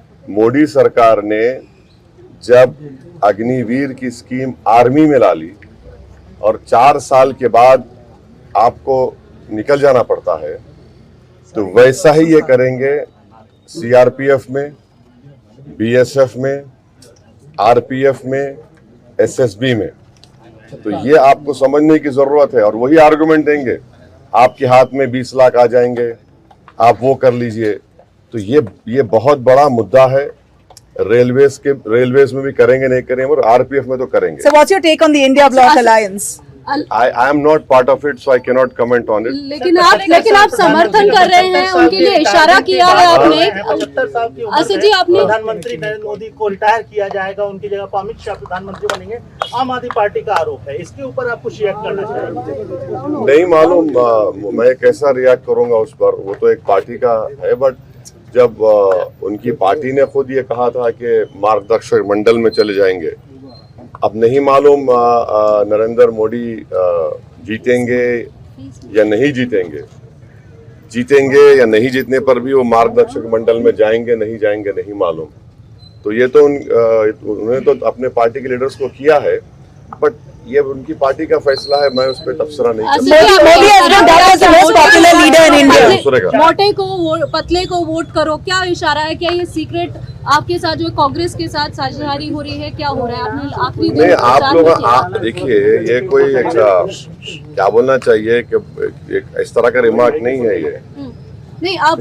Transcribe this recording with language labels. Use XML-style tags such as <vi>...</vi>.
<hi>मोदी सरकार ने जब अग्निवीर की स्कीम आर्मी में ला ली और 4 साल के बाद आपको निकल जाना पड़ता है, तो वैसा ही ये करेंगे सीआरपीएफ में, बीएसएफ में, आरपीएफ में, एसएसबी में. तो ये आपको समझने की जरूरत है. और वही आर्गुमेंट देंगे, आपके हाथ में 20 लाख आ जाएंगे, आप वो कर लीजिए. तो ये बहुत बड़ा मुद्दा है. रेलवेज में भी करेंगे, नहीं करेंगे, और आरपीएफ में तो करेंगे.</hi> <en>So what's your take on the India Bloc alliance? I am not part of it, so I cannot comment on it.</en> <hi>लेकिन आप समर्थन कर रहे हैं, उनके लिए इशारा किया है आपने. 75 साल की उम्र असद में जी, आपने प्रधानमंत्री नरेंद्र मोदी को रिटायर किया जाएगा, उनकी जगह अमित शाह प्रधानमंत्री बनेंगे, आम आदमी पार्टी का आरोप है. इसके ऊपर आप कुछ रिएक्ट करना चाहेंगे? नहीं मालूम मैं कैसा रिएक्ट करूंगा उस पर, वो तो एक पार्टी का है. बट जब उनकी पार्टी ने खुद ये कहा था कि मार्गदर्शक मंडल में चले जाएंगे, अब नहीं मालूम नरेंद्र मोदी जीतेंगे या नहीं जीतेंगे. जीतेंगे या नहीं जीतने पर भी वो मार्गदर्शक मंडल में जाएंगे नहीं मालूम. तो ये तो उन्होंने तो अपने पार्टी के लीडर्स को किया है, बट ये उनकी पार्टी का फैसला है. मैं उस पर तबसरा नहीं कर सकता.</hi> <en>Modi has been dubbed as the most popular leader in India.</en> <hi>मोटे को पतले को वोट करो, क्या इशारा है? क्या ये सीक्रेट आपके साथ जो कांग्रेस के साथ साझेदारी हो रही है, क्या हो रहा है? आपने आखिरी दिन नहीं, आप लोग देखिए, ये कोई क्या बोलना चाहिए कि एक इस तरह का रिमार्क नहीं है ये. नहीं, आप</hi>